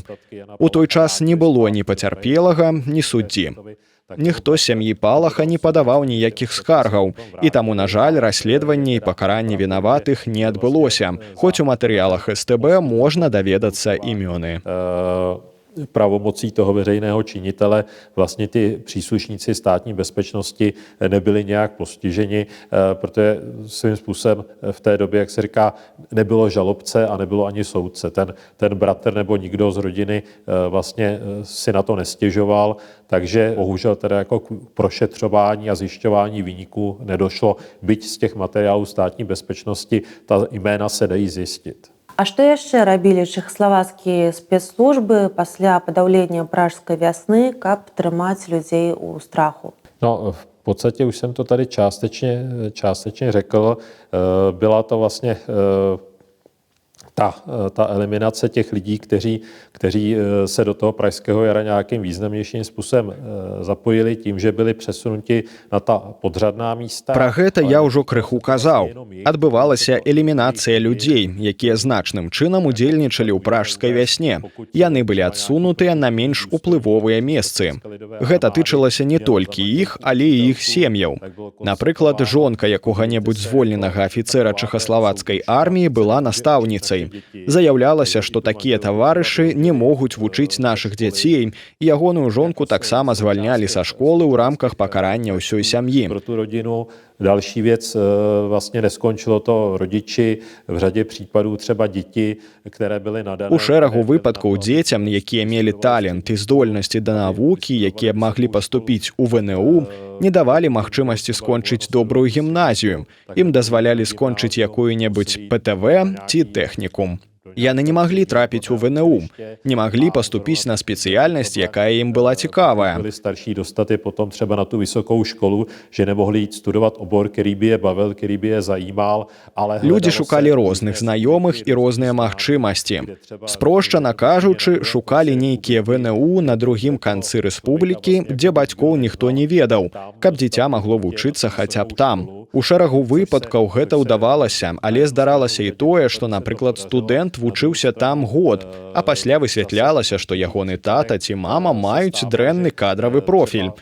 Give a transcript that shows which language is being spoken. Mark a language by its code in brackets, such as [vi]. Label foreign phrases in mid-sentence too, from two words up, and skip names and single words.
[be] У той час не было ні пацярпелага, ні суддзі. Ніхто з сям'і Палаха не падаваў ніякіх скаргаў, і таму, на жаль, расследаванне і пакаранне вінаватых не адбылося, хоць у матэрыялах СТБ можна даведацца імёны. [cs] Pravomocí toho veřejného činitele vlastně ty příslušníci státní bezpečnosti nebyli nějak postiženi, protože svým způsobem v té době, jak se říká, nebylo žalobce a nebylo ani soudce. Ten bratr nebo nikdo z rodiny vlastně si na to nestěžoval, takže bohužel teda jako k prošetřování a zjišťování viníků nedošlo, byť z těch materiálů státní bezpečnosti ta jména se dají zjistit. [be] А што яшчэ рабілі чэхаславацкія спецслужбы пасля падаўлення пражскай вясны, каб трымаць людзей у страху? [cs] No, v podstatě už jsem to tady částečně řekl. Byla to vlastně ta eliminace těch lidí, kteří se do toho pražského jara nějakým významnějším způsobem zapojili tím, že byli přesunuti na ta podřadná místa. [be] Пра гэта я ўжо крыху казаў. Адбывалася элімінацыя людзей, якія значным чынам удзельнічалі ў пражскай вясне. Яны былі адсунутыя на менш уплывовыя месцы. Гэта тычылася не толькі іх, але і іх сем'яў. Напрыклад, жонка якога-небудзь звольненага афіцэра чэхаславацкай арміі была настаўніцай. Заяўлялася, што такія таварышы не могуць вучыць нашых дзяцей, і ягоную жонку таксама звальнялі са школы ў рамках пакарання ўсёй сям'і. [cs] Pro tu rodinu další věc, vlastně neskončilo to rodiči, v řadě případů třeba děti, které byly nadané. [be] У шэрагу выпадкаў дзецям, якія мелі талент і здольнасці да навукі, якія маглі паступіць у ВНУ, не давалі магчымасці скончыць добрую гімназію. Ім дазвалялі скончыць якую-небудзь ПТВ ці тэхнікум. Яны не маглі трапіць у ВНУ, не маглі паступіць на спецыяльнасць, якая ім была цікавая. [cs] Byli starší dostat je potom třeba na tu vysokou školu, že nemohli jít studovat obor, který by je bavil, který by je zajímal, ale [be] Людзі шукалі розных знаёмых і розныя магчымасці. Спрошчана кажучы, шукалі нейкія ВНУ на другім канцы рэспублікі, дзе бацькоў ніхто не ведаў, каб дзіця магло вучыцца хаця б там. У шэрагу выпадкаў гэта ўдавалася, але здаралася і тое, што, напрыклад, студэнт вучыўся там год, а пасля высвятлялася, што ягоны тата ці мама маюць дрэнны кадравы профіль.